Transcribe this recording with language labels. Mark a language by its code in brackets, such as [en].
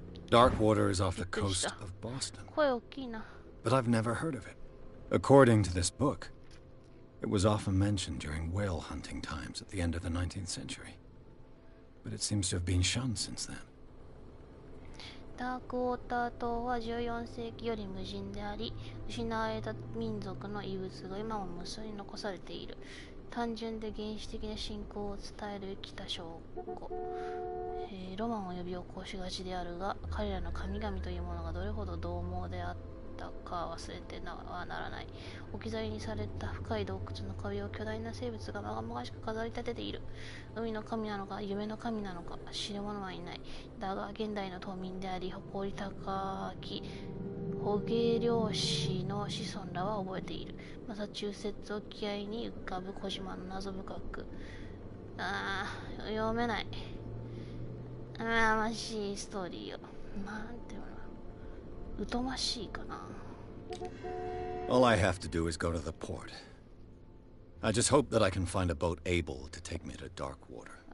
[en] Darkwater is off the coast of Boston. [ja] 声大きいな。 [en] But I've never heard of it. According to this book, it was often mentioned during whale hunting times at the end of the 19th century. But it seems to have been shunned since then. [ja] ダークウォーター島は14世紀より無人であり、失われた民族の遺物が今も無数に残されている。単純で原始的な信仰を伝える北証拠。ロマンを呼び起こしがちであるが、彼らの神々というものがどれほど獰猛であったか忘れてはならない。置き去りにされた深い洞窟の壁を巨大な生物がまがまがしく飾り立てている。海の神なのか、夢の神なのか、知る者はいない。だが、現代の島民であり、誇り高き捕鯨漁師の子孫らは覚えている。マサチューセッツ沖合に浮かぶ小島の謎深く。読めない。ましいストーリーを。なんていうの、疎ましいかな。 [en] All I have to do is go to the port. I just hope that I can find a boat able to take me to dark water.